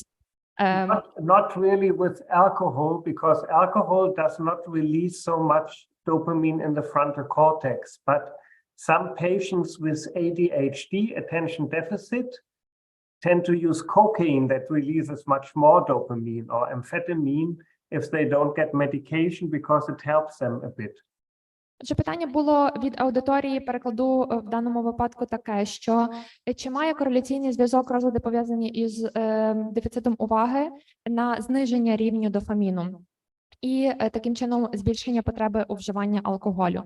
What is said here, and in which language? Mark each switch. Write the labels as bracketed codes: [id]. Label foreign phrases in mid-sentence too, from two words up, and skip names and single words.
[en] Not really with alcohol, because alcohol does not release so much dopamine in the frontal cortex, but some patients with ADHD, attention deficit, tend to use cocaine that releases much more dopamine, or amphetamine if they don't get medication, because it helps them a bit. [uk] Отже, питання було від аудиторії, перекладу в даному випадку таке, що чи має кореляційний зв'язок розлади, пов'язані із дефіцитом уваги, на зниження рівню дофаміну і таким чином збільшення потреби у вживанні алкоголю.